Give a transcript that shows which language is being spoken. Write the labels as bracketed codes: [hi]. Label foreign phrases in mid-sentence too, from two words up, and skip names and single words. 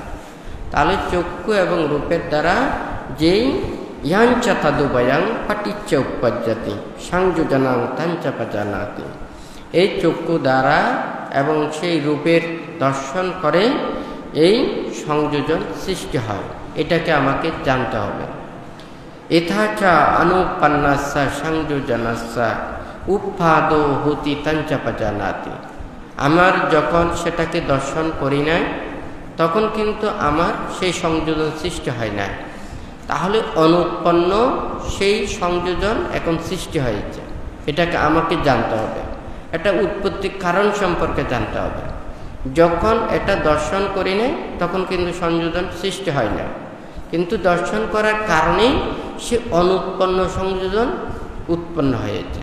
[bn] তাহলে চক্ষু এবং রূপের দ্বারা যেই [pi] ইয়াঞ্চ তদুভয়ং পটিচ্চ উপজ্জতি সংযোজনং তঞ্চ পজানাতি, [bn] এই চক্ষু দ্বারা এবং সেই রূপের দর্শন করে এই সংযোজন সৃষ্টি হয়, এটাকে আমাকে জানতে হবে। [pi] यथाच अनुपन्नस्य संयोजनस्य उपादो होति तञ्च पजानाति। [bn] আমার যখন সেটাকে দর্শন করি না, তখন কিন্তু আমার সেই সংযোজন সৃষ্টি হয় না। তাহলে অনুৎপন্ন সেই সংযোজন এখন সৃষ্টি হয়েছে, এটাকে আমাকে জানতে হবে। এটা উৎপত্তির কারণ সম্পর্কে জানতে হবে। যখন এটা দর্শন করি না তখন কিন্তু সংযোজন সৃষ্টি হয় না, কিন্তু দর্শন করার কারণেই সে অনুৎপন্ন সংযোজন উৎপন্ন হয়েছে।